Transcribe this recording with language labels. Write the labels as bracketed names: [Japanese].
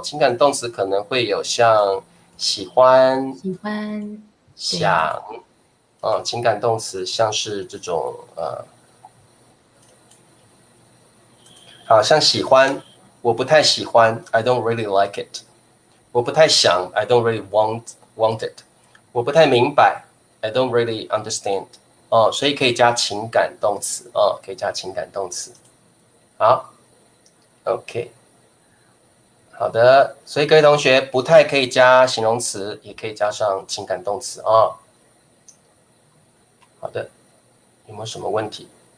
[Chinese] 情感动词可能会有像喜欢、想，情感动词像是这种好像喜欢，我不太喜欢 ， [English] I don't really like it。 [Chinese] 我不太想 [English] ，I don't really want it。 [Chinese] 我不太明白 [English] ，I don't really understand。 [Chinese] 所以可以加情感动词可以加情感动词。好 ，OK， 好的。所以各位同学，不太可以加形容词，也可以加上情感动词好的，有没有什么问题？